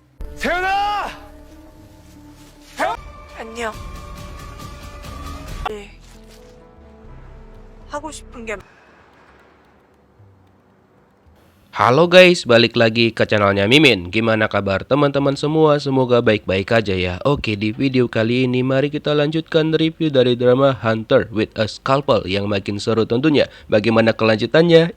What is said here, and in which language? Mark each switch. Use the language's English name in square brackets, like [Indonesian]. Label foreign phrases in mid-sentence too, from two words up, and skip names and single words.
[Korean] 세연아! 안녕. 네. 하고 싶은 게 [Indonesian] Halo guys, balik lagi ke channelnya Mimin. Gimana kabar teman-teman semua? Semoga baik-baik aja ya. Oke, di video kali ini mari kita lanjutkan review dari drama Hunter with a Scalpel yang makin seru tentunya. Bagaimana kelanjutannya?